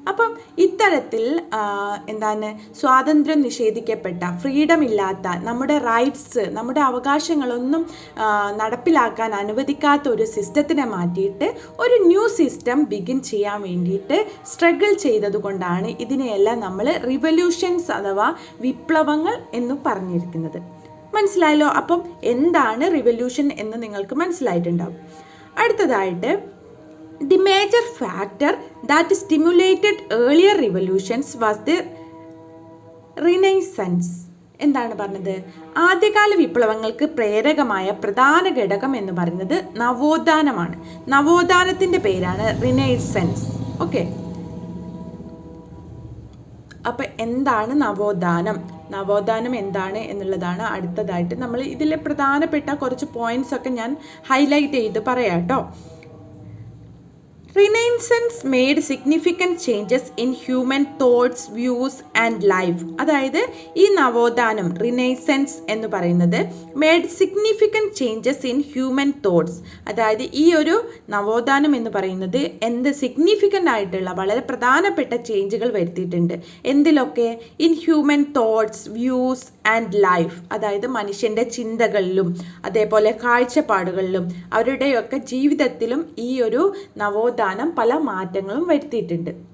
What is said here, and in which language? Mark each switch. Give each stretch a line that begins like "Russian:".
Malayalam: അപ്പം ഇത്തരത്തിൽ സ്വാതന്ത്ര്യം നിഷേധിക്കപ്പെട്ട, ഫ്രീഡം ഇല്ലാത്ത, നമ്മുടെ റൈറ്റ്സ്, നമ്മുടെ അവകാശങ്ങളൊന്നും നടപ്പിലാക്കാൻ അനുവദിക്കാത്ത ഒരു സിസ്റ്റത്തിനെ മാറ്റിയിട്ട് ഒരു ന്യൂ സിസ്റ്റം ബിഗിൻ ചെയ്യാൻ വേണ്ടിയിട്ട് സ്ട്രഗിൾ ചെയ്തതുകൊണ്ടാണ് ഇതിനെയെല്ലാം നമ്മൾ റിവല്യൂഷൻസ് അഥവാ വിപ്ലവങ്ങൾ എന്ന് പറഞ്ഞിരിക്കുന്നത്. മനസ്സിലായല്ലോ? അപ്പം എന്താണ് റിവല്യൂഷൻ എന്ന് നിങ്ങൾക്ക് മനസ്സിലായിട്ടുണ്ടാവും. അടുത്തതായിട്ട്,
English: the major factor that stimulated earlier revolutions was the Renaissance.
Malayalam: എന്താണ് പറഞ്ഞത്? ആദ്യകാല വിപ്ലവങ്ങൾക്ക് പ്രേരകമായ പ്രധാന ഘടകം എന്ന് പറയുന്നത് നവോത്ഥാനമാണ്. നവോത്ഥാനത്തിൻ്റെ പേരാണ് റിനൈസൻസ്. ഓക്കെ, അപ്പം എന്താണ് നവോത്ഥാനം? നവോത്ഥാനം എന്താണ് എന്നുള്ളതാണ് അടുത്തതായിട്ട് നമ്മൾ ഇതിലെ പ്രധാനപ്പെട്ട കുറച്ച് പോയിന്റ്സ് ഒക്കെ ഞാൻ ഹൈലൈറ്റ് ചെയ്ത് പറയാം കേട്ടോ.
English: Renaissance made significant changes in human thoughts, views and life.
Malayalam: അതായത് ഈ നവോത്ഥാനം, റിനൈസൻസ് എന്ന് പറയുന്നത്
English: Made significant changes in human thoughts.
Malayalam: അതായത് ഈ ഒരു നവോത്ഥാനം എന്ന് പറയുന്നത് സിഗ്നിഫിക്കൻ്റ് ആയിട്ടുള്ള വളരെ പ്രധാനപ്പെട്ട ചേഞ്ചുകൾ വരുത്തിയിട്ടുണ്ട്. എന്തിലൊക്കെ?
English: In human thoughts, views and life.
Malayalam: അതായത് മനുഷ്യൻ്റെ ചിന്തകളിലും അതേപോലെ കാഴ്ചപ്പാടുകളിലും അവരുടെയൊക്കെ ജീവിതത്തിലും ഈ ഒരു നവോത്ഥാനം പല മാറ്റങ്ങളും വരുത്തിയിട്ടുണ്ട്.